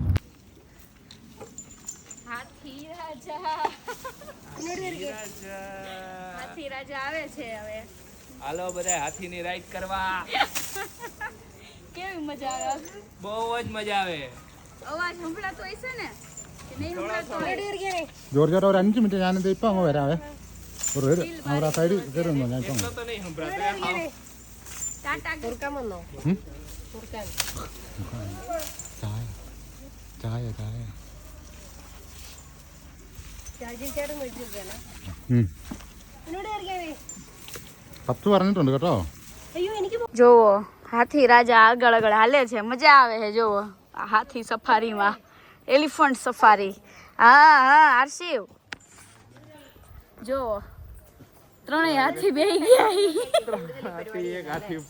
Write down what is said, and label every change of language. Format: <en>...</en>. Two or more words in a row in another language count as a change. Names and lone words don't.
<gu>હાથી રાજા આવે છે હવે. હાલો બધા હાથીની રાઈડ કરવા. કેવી મજા આવે? બહુ જ મજા આવે. અવાજ સંભળાતો હશે ને કે નહીં સંભળાતો?</gu> <ml>ജോർജ് ചേട്ടാ ഒരു 5 മിനിറ്റ് ഞാനിത് ഇപ്പം അങ്ങ് വരാവേ. ഒരു അവർ ആ സൈഡിൽ കയറുന്നു ഞാൻ ഇപ്പം.</ml> <gu>એટલો તો નહીં સંભળાતો. ટાટા</gu> <ml>ചായ ചായ ചായ പത്ത് പറഞ്ഞിട്ടുണ്ട് കേട്ടോ.</ml> <gu>જોવો હાથી રાજા આગળ આગળ હાલે છે, મજા આવે છે. જોવો આ હાથી સફારીમાં,</gu> <en>elephant safari.</en> <gu>હા હા આરશિવ જોવો ત્રણેય હાથી બેહી ગયા. એક હાથી ઉપર</gu>